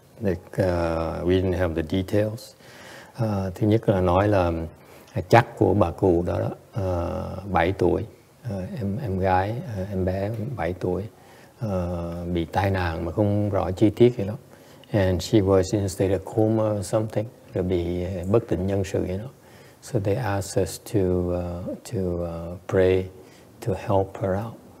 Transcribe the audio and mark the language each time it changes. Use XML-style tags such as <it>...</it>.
<en>We didn't have the details.</en> <vi>Thứ nhất là nói là chắc của bà cụ đó, 7 tuổi, em gái, em bé 7 tuổi, bị tai nạn mà không rõ chi tiết gì đó.</vi> <en>And she was in a state of coma or something.</en> <vi>Rồi bị bất tỉnh nhân sự vậy đó.</vi> <en>So they asked us to pray to help her out.</en>